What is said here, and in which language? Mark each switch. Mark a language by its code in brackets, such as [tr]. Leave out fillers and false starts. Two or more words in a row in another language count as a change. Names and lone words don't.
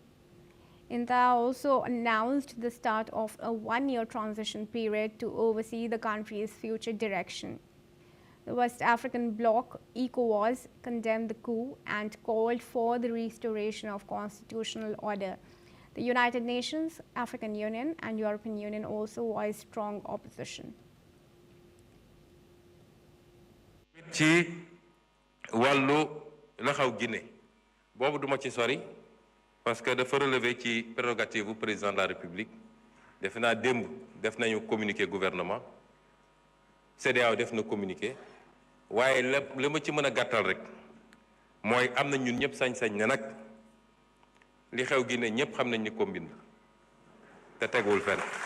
[en] Inta also announced the start of a one-year transition period to oversee the country's future direction. The West African bloc, ECOWAS, condemned the coup and called for the restoration of constitutional order. The United Nations, African Union, and European Union also voiced strong opposition. [wo] ci wàllu la xaw Guinée boobu duma ci sori parce que dafa relever ci prérogative bu [fr] président de la République [wo] defe naa démb def nañu communiqué gouvernement CEDEAO def na communiqué waaye la ma ci mën a gàttal rek mooy am na ñun ñëpp sañ-sañ ne nag li xew Guinée ñëpp xam nañ ni combine te tegul fenn